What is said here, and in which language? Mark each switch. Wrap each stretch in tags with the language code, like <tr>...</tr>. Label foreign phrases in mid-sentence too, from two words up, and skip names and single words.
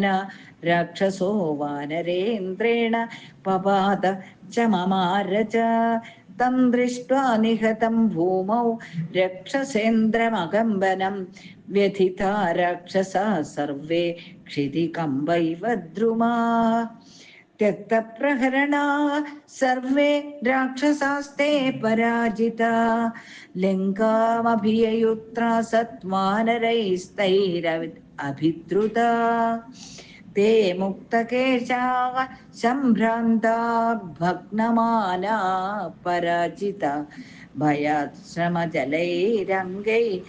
<sa>രാക്ഷസോ വാനരേന്ദ്രേണ പപാത ച മമാര ച തം ദൃഷ്ട്വാ നിഹതം ഭൂമൗ രാക്ഷസേന്ദ്രമകമ്പനം വ്യഥിതാ രാക്ഷസാ സർവേ ക്ഷിതികമ്പൈവ ദ്രുമാ त्यक्तप्रहरणा सर्वे राक्षसास्ते पराजिता लङ्कामभियुत्रा सत्वानरैस्तैरभिद्रुता ते मुक्तकेशाः सम्भ्रान्ता भग्नमाना पराजिता भयात् श्रमजलैरङ्गै</sa>